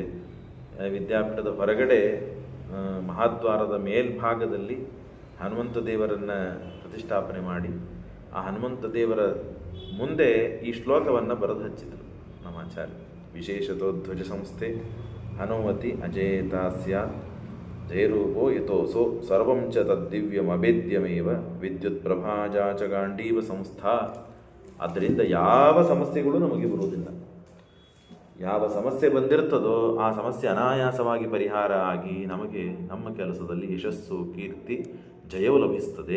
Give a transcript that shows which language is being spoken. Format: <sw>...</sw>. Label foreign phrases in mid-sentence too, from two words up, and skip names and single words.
<kn>ವಿದ್ಯಾಪೀಠದ ಹೊರಗಡೆ ಮಹಾದ್ವಾರದ ಮೇಲ್ಭಾಗದಲ್ಲಿ ಹನುಮಂತ ದೇವರನ್ನು ಪ್ರತಿಷ್ಠಾಪನೆ ಮಾಡಿ, ಆ ಹನುಮಂತ ದೇವರ ಮುಂದೆ ಈ ಶ್ಲೋಕವನ್ನು ಬರೆದು ಹಚ್ಚಿದರು ನಮ್ಮ ಆಚಾರ್ಯ.</kn> <sa>ವಿಶೇಷತೋಧ್ವಜ ಸಂಸ್ಥೆ ಹನುಮತಿ ಅಜೇತಾ ಸ್ಯಾತ್ ಜಯರೂಪೋ ಯಥೋಸೋ ಸರ್ವಂ ಚ ತದ್ದಿವ್ಯಮಭೇದ್ಯಮೇವ ವಿದ್ಯುತ್ ಪ್ರಭಾಜಾ ಚ ಗಾಂಡೀವ ಸಂಸ್ಥಾ.</sa> <kn>ಆದ್ದರಿಂದ ಯಾವ ಸಮಸ್ಯೆಗಳು ನಮಗೆ ಬರುವುದಿಲ್ಲ. ಯಾವ ಸಮಸ್ಯೆ ಬಂದಿರ್ತದೋ ಆ ಸಮಸ್ಯೆ ಅನಾಯಾಸವಾಗಿ ಪರಿಹಾರ ಆಗಿ ನಮಗೆ ನಮ್ಮ ಕೆಲಸದಲ್ಲಿ ಯಶಸ್ಸು, ಕೀರ್ತಿ, ಜಯವು ಲಭಿಸ್ತದೆ.</kn>